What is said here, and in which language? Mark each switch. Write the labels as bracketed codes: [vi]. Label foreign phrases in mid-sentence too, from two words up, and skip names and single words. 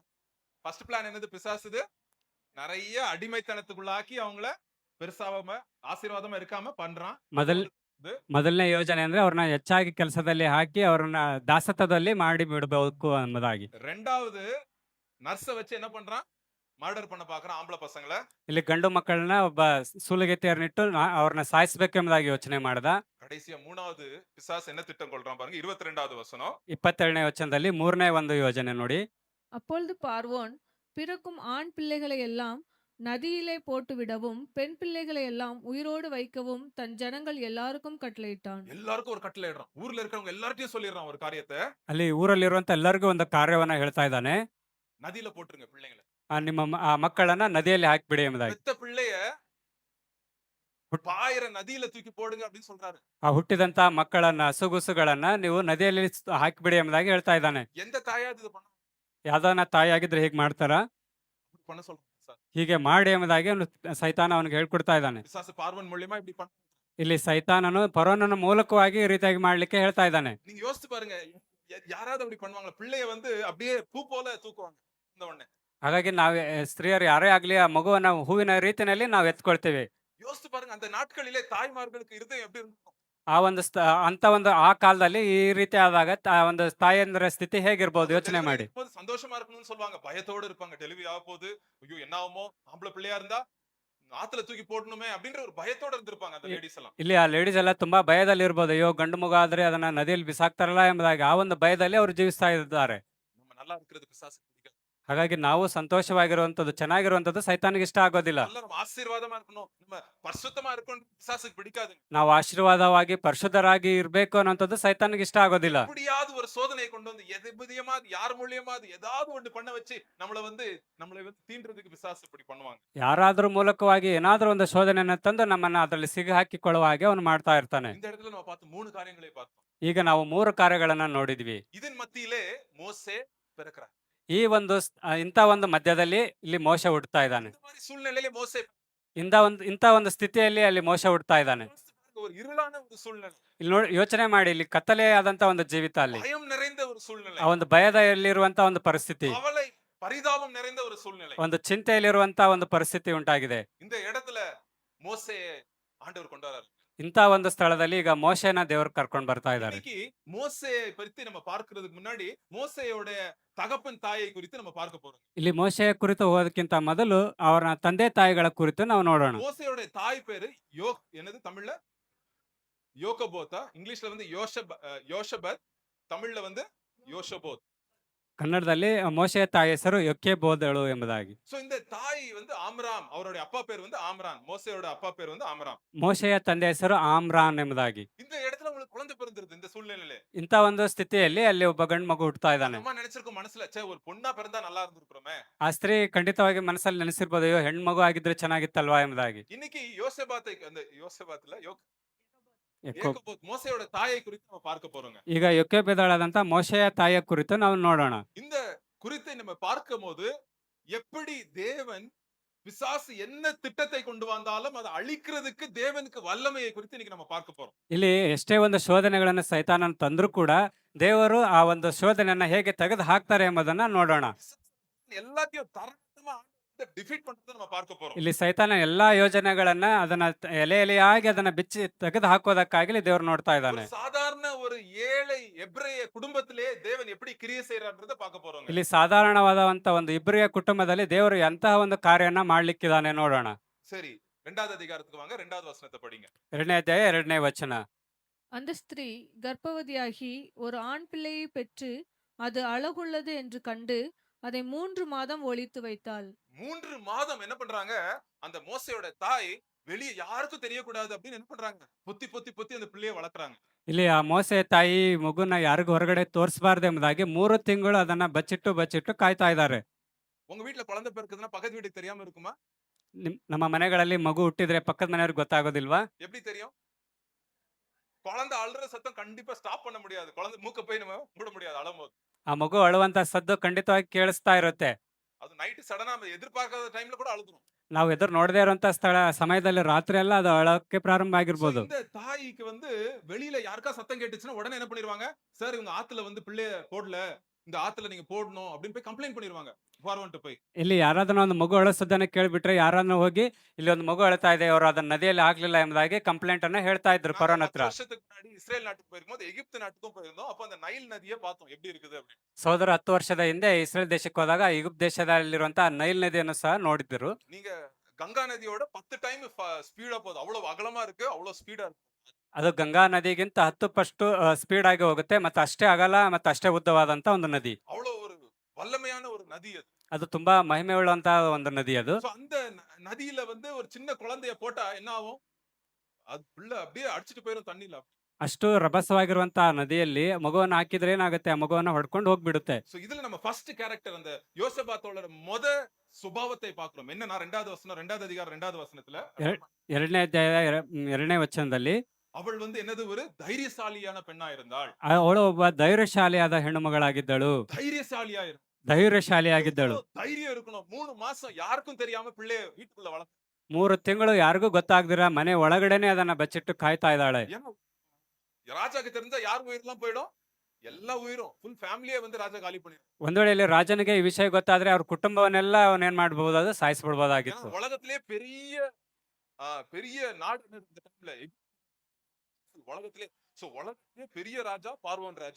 [en] first plan [ta] என்னது, பிசாசுது நிறைய அடிமைத்தனத்துக்குள்ளாக்கி அவங்கள பெருசாவாம ஆசீர்வாதமா இருக்காம பண்றான். [kn] ಮೊದಲ್ ಮೊದಲನೇ ಯೋಜನೆ ಅಂದ್ರೆ ಅವ್ರನ್ನ ಹೆಚ್ಚಾಗಿ ಕೆಲಸದಲ್ಲಿ ಹಾಕಿ ಅವ್ರನ್ನ ದಾಸತ್ವದಲ್ಲಿ ಮಾಡಿ ಬಿಡಬೇಕು ಎಂಬುದಾಗಿ. [ta] ரெண்டாவது நர்ஸ வச்சு என்ன பண்றான், மர்டர் பண்ண பாக்குறான் ஆம்பளை பசங்களை. [kn] ಇಲ್ಲಿ ಗಂಡು ಮಕ್ಕಳನ್ನ ಒಬ್ಬ ಸೂಲಗಿತ್ತಿಯರನ್ನಿಟ್ಟು ಅವ್ರನ್ನ ಸಾಯಿಸ್ಬೇಕೆಂಬುದಾಗಿ ಯೋಚನೆ ಮಾಡ್ದ. [ta] கடைசியா மூணாவது பிசாசு என்ன திட்டம் கொள்றான் பாருங்க, 22வது வசனம். [kn] 22ನೇ ವಚನದಲ್ಲಿ ಮೂರನೇ ಒಂದು ಯೋಜನೆ ನೋಡಿ. [ta] அப்பொழுது பார்வோன் பிறக்கும் ஆண் பிள்ளைகளை எல்லாம் நதியிலே போட்டுவிடவும், பெண் பிள்ளைகளை எல்லாம் உயிரோடு வைக்கவும் தன் ஜனங்கள் எல்லாருக்கும் கட்டளையிட்டான். எல்லாருக்கும் ஒரு கட்டளை இடுறான், ஊர்ல இருக்கவங்க எல்லார்ட்டையும் சொல்லிடுறான் ஒரு காரியத்தை, [kn] ಅಲ್ಲಿ ಊರಲ್ಲಿರುವಂತ ಎಲ್ಲರಿಗೂ ಒಂದು ಕಾರ್ಯವನ್ನ ಹೇಳ್ತಾ ಇದ್ದಾನೆ. [ta] நதியில போட்டுருங்க பிள்ளைங்களை, [kn] ನಿಮ್ಮ ಮಕ್ಕಳನ್ನ ನದಿಯಲ್ಲಿ ಹಾಕಿಬಿಡಿ ಎಂಬುದಾಗಿ. [ta] பெத்த பிள்ளைய பாயிர நதியில தூக்கி போடுங்க அப்படின்னு சொல்றாரு. [kn] ಆ ಹುಟ್ಟಿದಂತ ಮಕ್ಕಳನ್ನ ಹಸುಗುಸುಗಳನ್ನ ನೀವು ನದಿಯಲ್ಲಿ ಹಾಕಿಬಿಡಿ ಎಂಬುದಾಗಿ ಹೇಳ್ತಾ ಇದ್ದಾನೆ. [ta] எந்த தாயாவது இது பண்ண [kn] ಯಾವ್ದಾನ ತಾಯಿಯಾಗಿದ್ರೆ ಹೀಗೆ ಮಾಡ್ತಾರ? [ta] பண்ண சொல்றான் பிசாசு. [kn] ಹೀಗೆ ಮಾಡಿ ಎಂಬುದಾಗಿ ಅವನು ಸೈತಾನ ಅವನಿಗೆ ಹೇಳ್ಕೊಡ್ತಾ ಇದ್ದಾನೆ. [ta] பிசாசு பார்வன் மூலியமா இப்படி பண்ண. [kn] ಇಲ್ಲಿ ಸೈತಾನನು ಫರೋನನ ಮೂಲಕವಾಗಿ ಈ ರೀತಿಯಾಗಿ ಮಾಡ್ಲಿಕ್ಕೆ ಹೇಳ್ತಾ ಇದ್ದಾನೆ. [ta] நீங்க யோசிச்சு பாருங்க, யாராவது அப்படி பண்ணுவாங்களா, பிள்ளைய வந்து அப்படியே பூ போல தூக்குவாங்க இந்த உடனே. [kn] ಹಾಗಾಗಿ ನಾವು ಸ್ತ್ರೀಯರು ಯಾರೇ ಆಗ್ಲಿ ಆ ಮಗುವನ್ನ ಹೂವಿನ ರೀತಿಯಲ್ಲಿ ನಾವು ಎತ್ಕೊಳ್ತೇವೆ. [ta] யோசிச்சு பாருங்க, அந்த நாட்களிலே தாய்மார்களுக்கு இருதயம் எப்படி இருக்கும். [kn] ಆ ಒಂದು ಅಂತ ಒಂದು ಆ ಕಾಲದಲ್ಲಿ ಈ ರೀತಿ ಆದಾಗ ಒಂದು ತಾಯಂದ್ರ ಸ್ಥಿತಿ ಹೇಗಿರ್ಬೋದು ಯೋಚನೆ ಮಾಡಿ. [ta] சந்தோஷமா இருக்கணும்னு சொல்லுவாங்க, பயத்தோட இருப்பாங்க, டெலிவரி ஆக போகுது, ஐயோ என்ன ஆகுமோ, ஆம்பளை பிள்ளையா இருந்தா ஆத்துல தூக்கி போடணுமே அப்படின்ற ஒரு பயத்தோட இருந்திருப்பாங்க அந்த லேடிஸ் எல்லாம். [kn] ಇಲ್ಲಿ ಆ ಲೇಡೀಸ್ ಎಲ್ಲ ತುಂಬಾ ಭಯದಲ್ಲಿ ಇರ್ಬೋದು, ಅಯ್ಯೋ ಗಂಡು ಮಗು ಆದ್ರೆ ಅದನ್ನ ನದಿಯಲ್ಲಿ ಬಿಸಾಕ್ತಾರಲ್ಲ ಎಂಬುದಾಗಿ ಆ ಒಂದು ಭಯದಲ್ಲಿ ಅವರು ಜೀವಿಸ್ತಾ ಇದ್ದಾರೆ. [ta] நம்ம நல்லா இருக்கிறது பிசாசு பிடிக்காது. [kn] ಹಾಗಾಗಿ ನಾವು ಸಂತೋಷವಾಗಿರುವಂತದ್ದು ಚೆನ್ನಾಗಿರುವಂತದ್ದು ಸೈತಾನಿಗೆ ಇಷ್ಟ ಆಗೋದಿಲ್ಲ. [ta] நல்லா நம்ம ஆசீர்வாதமா இருக்கணும், நம்ம பரிசுத்தமா இருக்கணும், பிசாசுக்கு பிடிக்காது. [kn] ನಾವು ಆಶೀರ್ವಾದವಾಗಿ ಪರಿಶುದ್ಧರಾಗಿ ಇರ್ಬೇಕು ಅನ್ನೋಂಥದ್ದು ಸೈತಾನಿಗೆ ಇಷ್ಟ ಆಗೋದಿಲ್ಲ. [ta] எப்படியாவது ஒரு சோதனையை கொண்டு வந்து எதிபதியமாவது யார் மூலியமாவது ஏதாவது ஒன்று பண்ண வச்சு நம்மளை வந்து தீண்டுறதுக்கு பிசாசு இப்படி பண்ணுவாங்க. [kn] ಯಾರಾದ್ರೂ ಮೂಲಕವಾಗಿ ಏನಾದ್ರೂ ಒಂದು ಶೋಧನೆಯನ್ನ ತಂದು ನಮ್ಮನ್ನ ಅದರಲ್ಲಿ ಸಿಗಿ ಹಾಕಿಕೊಳ್ಳುವ ಹಾಗೆ ಅವನು ಮಾಡ್ತಾ ಇರ್ತಾನೆ. [ta] இந்த இடத்துல நம்ம பார்த்து 3 காரியங்களை பார்த்தோம். [kn] ಈಗ ನಾವು 3 ಕಾರ್ಯಗಳನ್ನ ನೋಡಿದ್ವಿ. [ta] இதன் மத்தியிலே மோசே பிறக்கிறார். [kn] ಈ ಒಂದು ಇಂಥ ಒಂದು ಮಧ್ಯದಲ್ಲಿ ಇಲ್ಲಿ ಮೋಶ ಹುಟ್ಟುತ್ತಾ ಇದ್ದಾನೆ. [ta] இந்த மாதிரி சூழ்நிலையிலே மோசே [kn] ಇಂಥ ಒಂದು ಸ್ಥಿತಿಯಲ್ಲಿ ಅಲ್ಲಿ ಮೋಶ ಹುಟ್ಟುತ್ತಾ ಇದ್ದಾನೆ. [ta] ஒரு இருளான ஒரு சூழ்நிலை, [kn] ಇಲ್ಲಿ ನೋಡಿ ಯೋಚನೆ ಮಾಡಿ, ಇಲ್ಲಿ ಕತ್ತಲೆ ಆದಂತ ಒಂದು ಜೀವಿತ, ಅಲ್ಲಿ [ta] பயம் நிறைந்த ஒரு சூழ்நிலை, [kn] ಆ ಒಂದು ಭಯದಲ್ಲಿರುವಂತ ಒಂದು ಪರಿಸ್ಥಿತಿ, [ta] கவலை பரிதாபம் நிறைந்த ஒரு சூழ்நிலை, [kn] ಒಂದು ಚಿಂತೆಯಲ್ಲಿರುವಂತ ಒಂದು ಪರಿಸ್ಥಿತಿ ಉಂಟಾಗಿದೆ. [ta] இந்த இடத்துல மோசே ஆண்டவர் கொண்டு வராரு. [kn] ಇಂಥ ಒಂದು ಸ್ಥಳದಲ್ಲಿ ಈಗ ಮೋಶೆನ ದೇವರು ಕರ್ಕೊಂಡು ಬರ್ತಾ ಇದ್ದಾರೆ. [ta] இன்னைக்கு மோசேயை பத்தி நம்ம பார்க்கிறதுக்கு முன்னாடி மோசேயோட தகப்பன் தாயை குறித்து நம்ம பார்க்க போறோம். [kn] ಇಲ್ಲಿ ಮೋಶೆಯ ಕುರಿತು ಹೋಗೋದಕ್ಕಿಂತ ಮೊದಲು ಅವರ ತಂದೆ ತಾಯಿಗಳ ಕುರಿತು ನಾವು ನೋಡೋಣ. [ta] மோசேயோட தாய் பேரு என்னது தமிழ்ல யோகபோத்தா, இங்கிலீஷ்ல வந்து யோஷபத், தமிழ்ல வந்து யோஷபோத். [kn] ಕನ್ನಡದಲ್ಲಿ ಮೋಶೆಯ ತಾಯಿ ಹೆಸರು ಯೊಕೆಬೋದಳು ಎಂಬುದಾಗಿ. [ta] சோ இந்த தாய் வந்து ஆம்ராம், அவருடைய அப்பா பேர் வந்து ஆம்ரான், மோசேயோட அப்பா பேர் வந்து ஆம்ராம். [kn] ಮೋಶೆಯ ತಂದೆ ಹೆಸರು ಆಮ್ರಾನ್ ಎಂಬುದಾಗಿ. [ta] இந்த இடத்துல உங்களுக்கு குழந்தை பிறந்திருது இந்த சூழ்நிலையில. [kn] ಇಂಥ ಒಂದು ಸ್ಥಿತಿಯಲ್ಲಿ ಅಲ್ಲಿ ಒಬ್ಬ ಗಂಡು ಮಗು ಹುಟ್ಟುತ್ತಾ ಇದ್ದಾನೆ. [ta] அம்மா நினைச்சிருக்கும் மனசுல, ச்சே ஒரு பொண்ணா பிறந்தா நல்லா இருந்திருக்குமே. [kn] ಆ ಸ್ತ್ರೀ ಖಂಡಿತವಾಗಿ ಮನಸ್ಸಲ್ಲಿ ನೆನೆಸಿರ್ಬೋದು, ಅಯ್ಯೋ ಹೆಣ್ಣು ಮಗು ಆಗಿದ್ರೆ ಚೆನ್ನಾಗಿತ್ತಲ್ವಾ ಎಂಬುದಾಗಿ. [ta] இன்னைக்கு யோசபாத்ல மோசேயோட தாயை குறித்து நம்ம பார்க்க போறோங்க. [kn] ಈಗ ಯೊಕೆಬೇದಳಾದಂತ ಮೋಶೆಯ ತಾಯಿಯ ಕುರಿತು ನಾವು ನೋಡೋಣ. [ta] இந்த குறித்தை நம்ம பார்க்கும்போது எப்படி தேவன் பிசாசு என்ன திட்டத்தை கொண்டு வந்தாலும் அதை அழிக்கிறதுக்கு தேவனுக்கு வல்லமையை குறித்து இன்னைக்கு நம்ம பார்க்க போறோம். [kn] ಇಲ್ಲಿ ಎಷ್ಟೇ ಒಂದು ಶೋಧನೆಗಳನ್ನು ಸೈತಾನನ ತಂದ್ರೂ ಕೂಡ ದೇವರು ಆ ಒಂದು ಶೋಧನೆಯನ್ನ ಹೇಗೆ ತೆಗೆದು ಹಾಕ್ತಾರೆ ಎಂಬುದನ್ನ ನೋಡೋಣ. [ta] பிசாசு எல்லாத்தையும் தரமா டிஃபீட் பண்றதை நம்ம பார்க்க போறோம். [kn] ಇಲ್ಲಿ ಸೈತಾನ ಎಲ್ಲಾ ಯೋಜನೆಗಳನ್ನ ಅದನ್ನ ಎಲೆ ಎಲೆಯಾಗಿ ಅದನ್ನ ಬಿಚ್ಚಿ ತೆಗೆದು ಹಾಕೋದಕ್ಕಾಗಲಿ ದೇವರು ನೋಡ್ತಾ [ta] ஒரு [kn] ಇದ್ದಾನೆ. [ta] சாதாரண ஒரு ஏழை எபிரேய குடும்பத்திலே தேவன் எப்படி கிரியை செய்யறான்றத பார்க்க போறோங்க. [kn] ಇಲ್ಲಿ ಸಾಧಾರಣವಾದಂತ ಒಂದು ಇಬ್ರಿಯ ಕುಟುಂಬದಲ್ಲಿ ದೇವರು ಎಂತಹ ಒಂದು ಕಾರ್ಯನ ಮಾಡ್ಲಿಕ್ಕಿದ್ದಾನೆ ನೋಡೋಣ. [ta] சரி, 2வது அதிகாரத்துக்கு வாங்க. 2வது வசனத்தை படிங்க. [kn] 2ನೇ ಅಧ್ಯಾಯ 2ನೇ ವಚನ. [ta] அந்த ஸ்திரீ கர்ப்பவதியாகி ஒரு ஆண் பிள்ளையை பெற்று அது அழகுள்ளது என்று கண்டு அதை 3 மாதம் ஒளித்து வைத்தாள். 3 மாதம் என்ன பண்றாங்க? அந்த மோசேயோட தாய் வெளிய யாருக்கும் தெரியக்கூடாது அப்படின்னு என்ன பண்றாங்க? பொத்தி பொத்தி பொத்தி அந்த பிள்ளையை வளர்க்குறாங்க. [kn] ಇಲ್ಲಿ ಆ ಮೋಸೆ ತಾಯಿ ಮಗುನ ಯಾರಿಗೂ ಹೊರಗಡೆ ತೋರಿಸಬಾರ್ದು ಎಂಬುದಾಗಿ 3 ತಿಂಗಳು ಅದನ್ನ ಬಚ್ಚಿಟ್ಟು ಕಾಯ್ತಾ ಇದ್ದಾರೆ. [ta] உங்க வீட்ல குழந்தை பிறக்குதுன்னா பக்கத்து வீட்டுக்கு தெரியாம இருக்குமா? [kn] ನಮ್ಮ ಮನೆಗಳಲ್ಲಿ ಮಗು ಹುಟ್ಟಿದ್ರೆ ಪಕ್ಕದ ಮನೆಯವ್ರಿಗೆ ಗೊತ್ತಾಗೋದಿಲ್ವಾ? [ta] எப்படி தெரியும்? குழந்தை அழுற சத்தம் கண்டிப்பா ஸ்டாப் பண்ண முடியாது. குழந்தை மூக்க போய் நம்ம மூட முடியாது அழும்போது. [kn] ಆ ಮಗು ಅಳುವಂತ ಸದ್ದು ಖಂಡಿತವಾಗಿ ಕೇಳಿಸ್ತಾ ಇರುತ್ತೆ. [ta] அது [en] night suddenly [ta] நம்ம எதிர்பார்க்காத டைம்ல கூட அழுதுரும். [kn] ನಾವು ಎದುರು ನೋಡದೇ ಇರುವಂತ ಸಮಯದಲ್ಲಿ ರಾತ್ರಿ ಎಲ್ಲ ಅದು ಅಳಕ್ಕೆ ಪ್ರಾರಂಭ So, ಆಗಿರ್ಬೋದು. [ta] இந்த தாய்க்கு வந்து வெளியில யாருக்கா சத்தம் கேட்டுச்சுன்னா உடனே என்ன பண்ணிடுவாங்க? சார் இவங்க ஆத்துல வந்து பிள்ளைய போடல, இந்த ஆத்துல நீங்க போடணும் அப்படின்னு போய் கம்ப்ளைண்ட் பண்ணிடுவாங்க. ஃபார்வர்ட் போய். [kn] ಇಲ್ಲಿ ಯಾರಾದ್ರೂ ಒಂದು ಮಗು ಅಳೋ ಸದ್ದನ್ನ ಕೇಳ್ಬಿಟ್ರೆ ಯಾರನ್ನ ಹೋಗಿ ಇಲ್ಲಿ ಒಂದು ಮಗು ಅಳ್ತಾ ಇದೆ ಅವರು ಅದನ್ನ ನದಿಯಲ್ಲಿ ಹಾಕ್ಲಿಲ್ಲ ಎಂಬುದಾಗಿ ಕಂಪ್ಲೇಂಟ್ ಅನ್ನ ಹೇಳ್ತಾ ಇದ್ರು [ta] நாங்க [kn] ಫರೋನ್ [ta] 10 [kn] ಹತ್ರ. [ta] வருஷத்துக்கு முன்னாடி இஸ்ரேல் நாட்டுக்கு போயிருக்கும்போது எகிப்து நாட்டுக்கும் போயிருந்தோம். அப்ப அந்த நைல் நதியை பார்த்தோம் எப்படி இருக்குது அப்படின்னு. [kn] ಸಹೋದರ 10 ವರ್ಷದ ಹಿಂದೆ ಇಸ್ರೇಲ್ ದೇಶಕ್ಕೆ ಹೋದಾಗ ಈಜಿಪ್ಟ್ ದೇಶದಲ್ಲಿರುವಂತಹ ನೈಲ್ ನದಿಯನ್ನು ಸಹ ನೋಡಿದ್ರು. [ta] நீங்க கங்கா நதியோட 10 [en] time speed [ta] போகுது. அவ்வளவு அகலமா இருக்கு, அவ்வளவு ஸ்பீடா இருக்கு. [kn] ಅದು ಗಂಗಾ ನದಿಗಿಂತ 10 ಪಟ್ಟು ಸ್ಪೀಡ್ ಆಗಿ ಹೋಗುತ್ತೆ ಮತ್ತೆ ಅಷ್ಟೇ ಅಗಲ ಮತ್ತೆ ಅಷ್ಟೇ ಉದ್ದವಾದಂತ ಒಂದು ನದಿ. [ta] அவ்வளவு ஒரு வல்லமையான ஒரு நதி அது. [kn] ಅದು ತುಂಬಾ ಮಹಿಮೆ ಉಳ್ಳಂತಹ ಒಂದು ನದಿ ಅದು. [ta] So, அந்த நதியில வந்து ஒரு சின்ன குழந்தைய போட்டா என்ன ஆகும்? அது புள்ள அப்படியே அடிச்சிட்டு போயிரும் தண்ணில. [kn] ಅಷ್ಟು ರಭಸವಾಗಿರುವಂತಹ ನದಿಯಲ್ಲಿ ಮಗುವನ್ನು ಹಾಕಿದ್ರೆ ಏನಾಗುತ್ತೆ, ಆ ಮಗುವನ್ನ ಹೊಡ್ಕೊಂಡು ಹೋಗ್ಬಿಡುತ್ತೆ. [ta] சோ இதுல நம்ம [en] first character [ta] அந்த யோசபாத்தோட சுபாவத்தை பார்க்கிறோம். என்னன்னா 2வது வசனம், 2வது அதிகாரம் 2வது வசனத்துல [kn] 2ನೇ ಅಧ್ಯಾಯ 2ನೇ ವಚನದಲ್ಲಿ [ta] அவள் வந்து என்னது ஒரு தைரியசாலியான பெண்ணா இருந்தாள். [kn] ಅವಳು ಒಬ್ಬ ಧೈರ್ಯಶಾಲಿಯಾದ ಹೆಣ್ಣು ಮಗಳಾಗಿದ್ದಳು. [ta] தைரியசாலியா இருந்தாள். [kn] ಧೈರ್ಯಶಾಲಿಯಾಗಿದ್ದಳು. [ta] தைரியம் இருக்கணும். 3 மாசம் யாருக்கும் தெரியாம பிள்ளைய வீட்டுக்குள்ள வளர்க்க. [kn] 3 ತಿಂಗಳು ಯಾರಿಗೂ ಗೊತ್ತಾಗ್ದಿರ ಮನೆ ಒಳಗಡೆನೆ ಅದನ್ನ ಬಚ್ಚಿಟ್ಟು ಕಾಯ್ತಾ ಇದ್ದಾಳೆ. [ta] ஏன்னா ராஜாக்கு தெரிஞ்சா யார் உயிரெல்லாம் போயிடும்? எல்லா உயிரும் [en] full family [ta] வந்து ராஜா காலி பண்ணிடும். [kn] ಒಂದ್ ವೇಳೆ ಇಲ್ಲಿ ರಾಜನಿಗೆ ಈ ವಿಷಯ ಗೊತ್ತಾದ್ರೆ ಅವ್ರ ಕುಟುಂಬವನ್ನೆಲ್ಲ ಅವನೇನ್ ಮಾಡ್ಬಹುದು, ಅದು [ta] ஏன்னா [kn] ಸಾಯಿಸ್ಬಿಡ್ಬೋದಾಗಿತ್ತು. [ta] உலகத்திலே பெரிய நாடு இந்த டைம்ல உலகத்திலே உலகத்திலே பெரிய ராஜா பார்வோன் ராஜா.